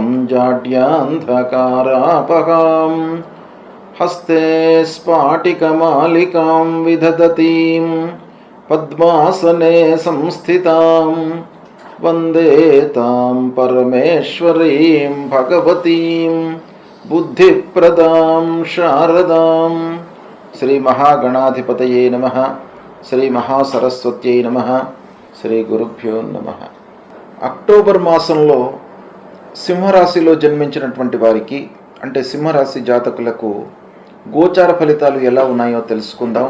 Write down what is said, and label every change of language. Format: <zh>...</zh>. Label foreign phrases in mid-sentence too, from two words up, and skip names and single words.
<sa>जाड्यान्धकारापहां हस्ते स्फाटिकमालिकां विदधतीं पद्मासने संस्थितां वन्दे तां परमेश्वरीं भगवतीं बुद्धिप्रदां शारदां। శ్రీ మహాగణాధిపతయే నమః. శ్రీ మహాసరస్వత్యై నమః. శ్రీ గురుభ్యో నమః.</sa> <te>అక్టోబర్ మాసంలో సింహరాశిలో జన్మించినటువంటి వారికి అంటే సింహరాశి జాతకులకు గోచార ఫలితాలు ఎలా ఉన్నాయో తెలుసుకుందాం.</te>